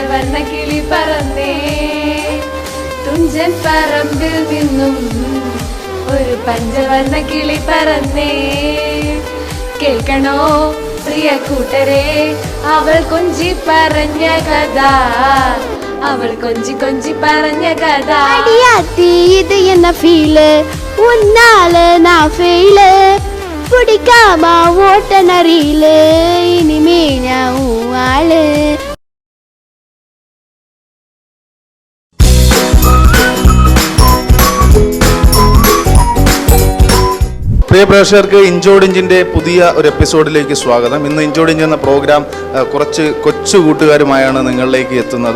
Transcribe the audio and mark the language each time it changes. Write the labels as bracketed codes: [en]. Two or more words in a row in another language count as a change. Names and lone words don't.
[ml] പഞ്ചവർണ്ണ കിളി പറന്നേ തുഞ്ചൻ പറമ്പിൽ നിന്നും ഒരു പഞ്ചവർണ്ണ കിളി പറന്നേ കേൾക്കണോ പ്രിയ കൂട്ടരെ അവൾ കൊഞ്ചി പറഞ്ഞ കഥ അവൾ കൊഞ്ചി കൊഞ്ചി പറഞ്ഞ കഥ [ta] இது என்ன ஃபீலு உன்னால நான் ஃபெயிலு பிடிக்காம ஓட்ட நரியிலு இனிமே நான் ஆளு. [ml] പ്രിയ പ്രേക്ഷകർക്ക് ഇഞ്ചോടിഞ്ചിൻ്റെ പുതിയ ഒരു എപ്പിസോഡിലേക്ക് സ്വാഗതം. ഇന്ന് ഇഞ്ചോടിഞ്ച് എന്ന പ്രോഗ്രാം കുറച്ച് കൊച്ചു കൂട്ടുകാരുമായാണ് നിങ്ങളിലേക്ക് എത്തുന്നത്.